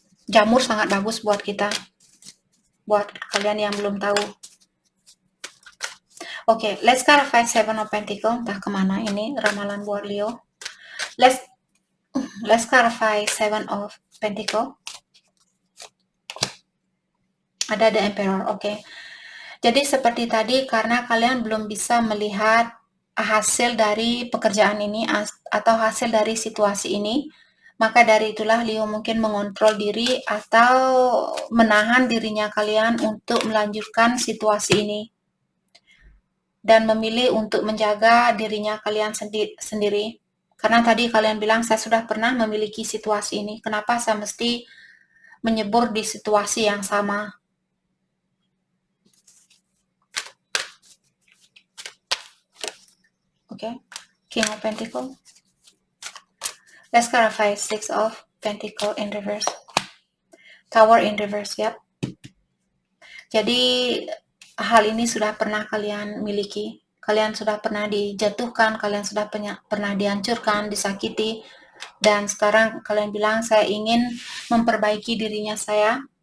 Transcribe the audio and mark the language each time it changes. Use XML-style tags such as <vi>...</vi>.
<id>Jamur sangat bagus buat kita, buat kalian yang belum tahu. Oke,</id> <en>let's clarify Seven of Pentacles.</en> <id>Entah kemana ini ramalan buat Leo.</id> <en>Let's clarify Seven of Pentacles.</en> <id>Ada The Emperor. Oke. Jadi seperti tadi, karena kalian belum bisa melihat hasil dari pekerjaan ini atau hasil dari situasi ini, maka dari itulah Leo mungkin mengontrol diri atau menahan dirinya kalian untuk melanjutkan situasi ini. Dan memilih untuk menjaga dirinya kalian sendiri. Karena tadi kalian bilang, saya sudah pernah memiliki situasi ini. Kenapa saya mesti menyebur di situasi yang sama?</id> <en>Okay, King of Pentacles. Let's clarify Six of Pentacles in reverse. Tower in reverse, yep.</en> <id>Jadi hal ini sudah pernah kalian miliki. Kalian sudah pernah dijatuhkan, kalian sudah pernah dihancurkan, disakiti. Dan sekarang kalian bilang, saya ingin memperbaiki dirinya saya.</id>